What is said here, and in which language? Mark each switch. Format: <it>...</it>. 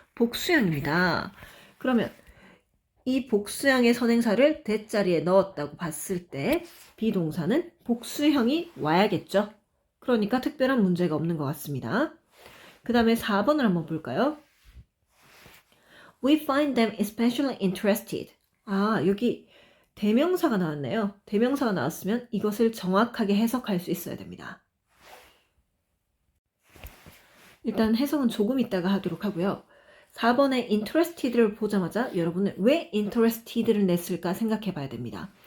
<ko>복수형입니다. 그러면 이 복수형의 선행사를 대자리에 넣었다고 봤을 때 비동사는 복수형이 와야겠죠. 그러니까 특별한 문제가 없는 것 같습니다. 그 다음에 4번을 한번 볼까요?</ko> <en>We find them especially interested.</en> <ko>여기 대명사가 나왔네요. 대명사가 나왔으면 이것을 정확하게 해석할 수 있어야 됩니다. 일단 해석은 조금 이따가 하도록 하고요. 4번의 interested를 보자마자 여러분은 왜 interested를 냈을까 생각해 봐야 됩니다.</ko>